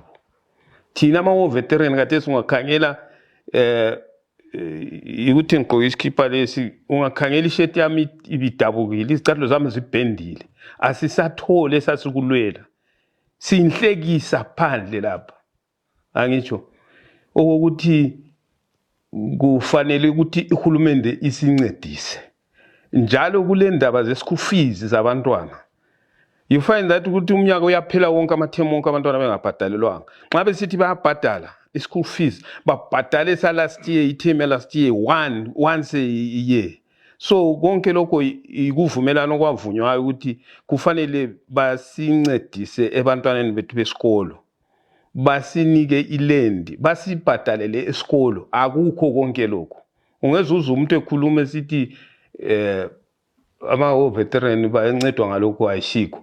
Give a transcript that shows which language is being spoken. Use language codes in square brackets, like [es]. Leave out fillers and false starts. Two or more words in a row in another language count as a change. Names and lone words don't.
[nd] Thina ama- [en] war veteran [nd] kade singakhangela ukuthi ngigqoke isikhipa lesi, ungakhangela isheti yami ibidabukile, izicathulo zami zibhendile, asisathole esasikulwela, sinhlekisa phandle lapha. Angitsho okokuthi kufanele ukuthi uhulumende isincedise njalo kule ndaba ze- [en] school fees [nd] zabantwana. [en] You find that [nd] ukuthi umnyaka uyaphela wonke amathemu wonke abantwana bengabhadalelwanga. Nxa besithi bayabhadala i- [en] school fees, [nd] babhadale sa [en] last year, [nd] ithemu [en] last year once a year. [nd] So konke lokho ikuvumelano kwavunywayo ukuthi kufanele basincedise ebantwaneni bethu besikolo, basinike ilendi, basibhadalele esikolo. Akukho konke lokho. Ungezuza umuntu ekhuluma esithi ama- [en] war veteran [nd] bayancedwa ngalokho ayishikho.